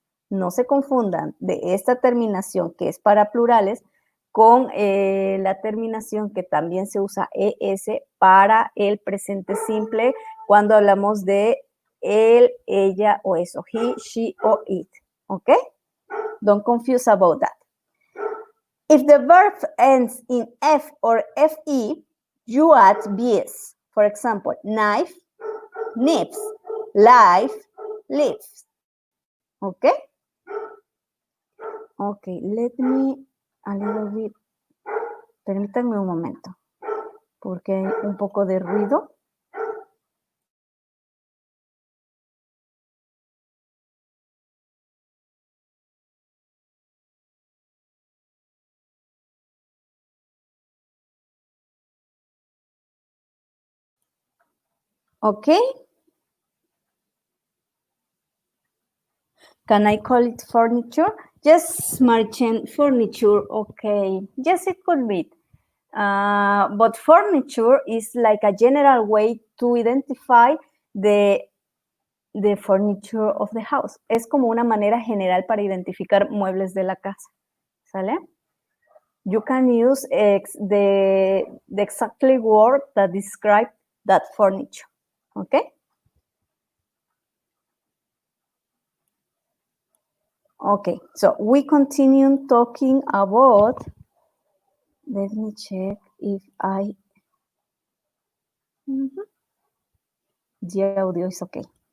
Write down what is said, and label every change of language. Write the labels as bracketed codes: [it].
[es] No se confundan de esta terminación que es para plurales con la terminación que también se usa es para el presente simple cuando hablamos de él, ella o eso, [en] he, she, or it. Okay? Don't confuse about that. If the verb ends in f or fe, you add bs. For example, knife, nips, life, lives. Okay? Okay, let me a little bit. [es] Permítanme un momento, porque hay un poco de ruido. [en] Okay. Can I call it furniture? Yes, merchant furniture. Okay. Yes, it could be. But furniture is like a general way to identify the furniture of the house. [es] Es como una manera general para identificar muebles de la casa. ¿Sale? [en] you can use the exactly word that describe that furniture, okay? Okay, so we continue talking about, let me check if the audio is okay.